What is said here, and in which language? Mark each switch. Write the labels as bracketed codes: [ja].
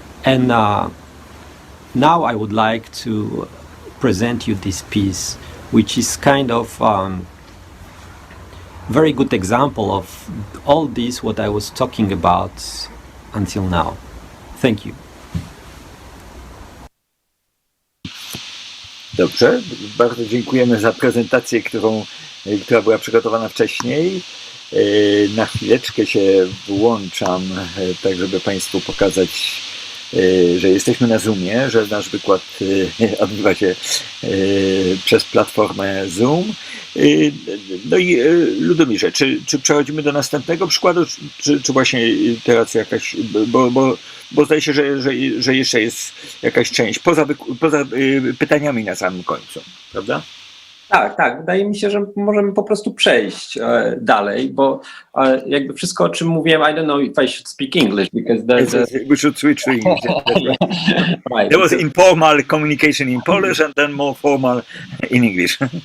[en] And now I would like to present you this piece, which is kind of very good example of all this what I was talking about until now. Thank you. [pl] Dobrze, bardzo dziękujemy za prezentację, która była przygotowana wcześniej. Na chwileczkę się włączam, tak żeby Państwu pokazać, że jesteśmy na Zoomie, że nasz wykład odbywa się przez platformę Zoom. No i Ludomirze, czy przechodzimy do następnego przykładu, czy właśnie teraz jakaś, bo zdaje się, że jeszcze jest jakaś część, poza pytaniami na samym końcu, prawda? Tak. Wydaje mi się, że możemy po prostu przejść dalej, bo jakby wszystko, o czym mówiłem, [en] I don't know if I should speak English, because We should switch to English. Right. There was informal communication in Polish and then more formal in English.